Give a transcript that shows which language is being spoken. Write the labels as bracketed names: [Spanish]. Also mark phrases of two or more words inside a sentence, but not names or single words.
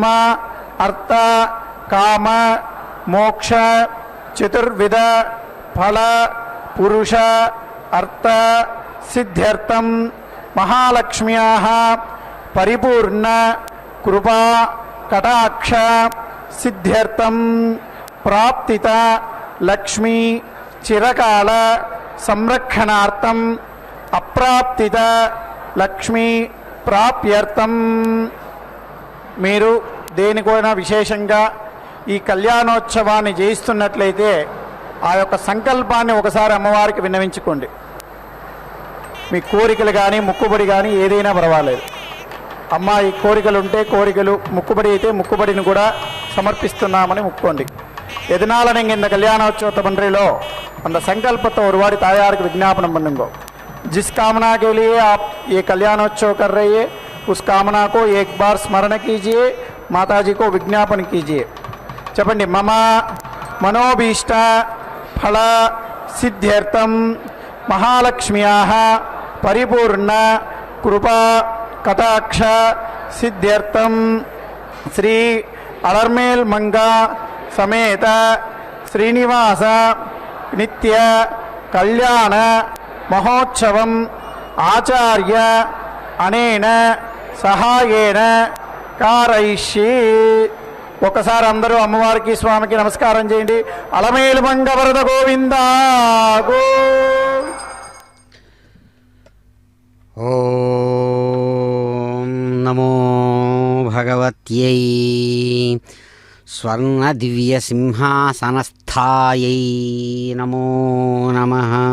[Sanskrit] अर्थ काम मोक्ष चतुर्विध फल पुरुष अर्थ सिद्ध्यर्थम महालक्ष्म्याः परिपूर्ण कृपा कटाक्ष सिद्ध्यर्थम प्राप्तित लक्ष्मी चिरकाल संरक्षणार्थम अप्राप्तित लक्ष्मी प्राप्यर्थम. [Telugu] మీరు దేనికైనా విశేషంగా ఈ కళ్యాణోత్సవాన్ని చేయిస్తున్నట్లయితే ఆ యొక్క సంకల్పాన్ని ఒకసారి అమ్మవారికి విన్నవించుకోండి. మీ కోరికలు కానీ ముక్కుబడి కానీ ఏదైనా పర్వాలేదు. అమ్మ ఈ కోరికలు ఉంటే కోరికలు, ముక్కుబడి అయితే ముక్కుబడిని కూడా సమర్పిస్తున్నామని ముక్కోండి. [Tamil] எதனால நீங்கள் இந்த கல்யாணோற்சவத்தை பண்ணுறீங்களோ அந்த संकल्पத்தை ஒரு வாரி தாயாருக்கு விஞ்ஞாபனம் பண்ணுங்க. [Hindi] जिस कामना के लिए आप ये कल्याणोत्सव कर रही है उस कामना को एक बार स्मरण कीजिए, माता जी को विज्ञापन कीजिए. [Sanskrit] చెప్పండి मम मनोभीष्ट फल सिद्ध्यर्थम महालक्ष्म्याः परिपूर्ण कृपा कटाक्ष सिद्ध्यर्थम श्री अलर्मेल मंगा समेत श्रीनिवास नित्य कल्याण महोत्सवम आचार्य अनेन सहायेन कारयिष्ये. [Telugu] ఒకసారి అందరూ అమ్మవారికి స్వామికి నమస్కారం చేయండి. అలమేలు మంగ వరద గోవింద గో. [Sanskrit] ఓం నమో భగవత్యై స్వర్ణ దివ్య సింహాసనస్థాయై నమో నమః.